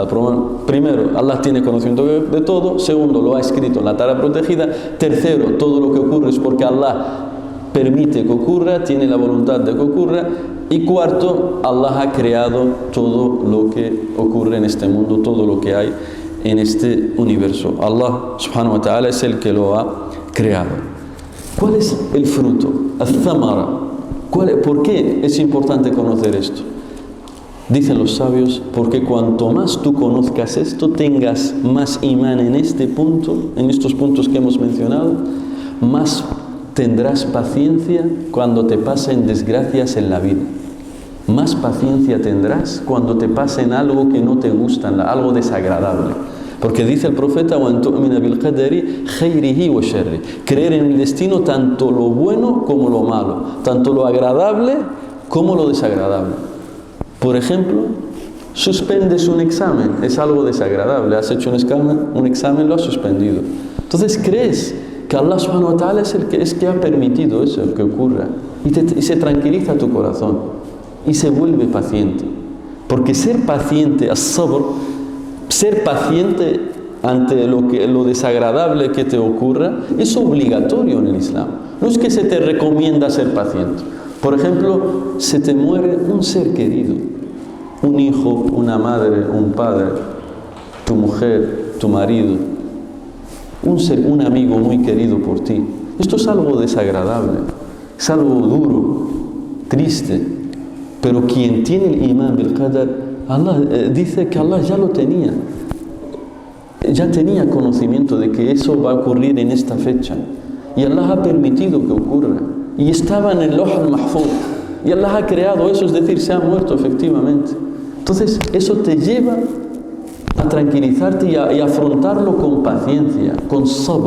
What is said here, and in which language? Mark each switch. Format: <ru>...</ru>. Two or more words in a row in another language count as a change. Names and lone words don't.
<es>Primero, Allah tiene conocimiento de todo. Segundo, lo ha escrito en la tabla protegida. Tercero, todo lo que ocurre es porque Allah permite que ocurra, tiene la voluntad de que ocurra. Y cuarto, Allah ha creado todo lo que ocurre en este mundo, todo lo que hay en este universo.</es> <ar>الله سبحانه وتعالى</ar> <es>es el que lo ha creado. ¿Cuál es el fruto? Al-thamara. ¿Por qué es importante conocer esto? Dicen los sabios, porque cuanto más tú conozcas esto, tengas más imán en este punto, en estos puntos que hemos mencionado, más tendrás paciencia cuando te pasen desgracias en la vida. Más paciencia tendrás cuando te pasen algo que no te gusta, algo desagradable. Porque dice el profeta,</es> <ar>وَأَن تُؤْمِنَ بِالْقَدَرِ خَيْرِهِ وَشَرِّهِ.</ar> <es>Creer en el destino, tanto lo bueno como lo malo, tanto lo agradable como lo desagradable. Por ejemplo, suspendes un examen, es algo desagradable, has hecho un examen, lo has suspendido. Entonces crees que</es> <ar>الله سبحانه وتعالى</ar> <es>es el que ha permitido eso que ocurra, y se tranquiliza tu corazón y se vuelve paciente. Porque ser paciente, as-sabr, ser paciente ante lo desagradable que te ocurra, es obligatorio en el Islam. No es que se te recomienda ser paciente. Por ejemplo, se te muere un ser querido, un hijo, una madre, un padre, tu mujer, tu marido, un amigo muy querido por ti. Esto es algo desagradable, es algo duro, triste, pero quien tiene el imán</es> <ar>بالقدر,</ar> <es>Allah dice que Allah ya lo tenía, ya tenía conocimiento de que eso va a ocurrir en esta fecha, y Allah ha permitido que ocurra, y estaba en el</es> <ar>اللوح المحفوظ,</ar> <es>y Allah ha creado eso, es decir, se ha muerto efectivamente. Entonces eso te lleva a tranquilizarte y a afrontarlo con paciencia, con sabr.</es>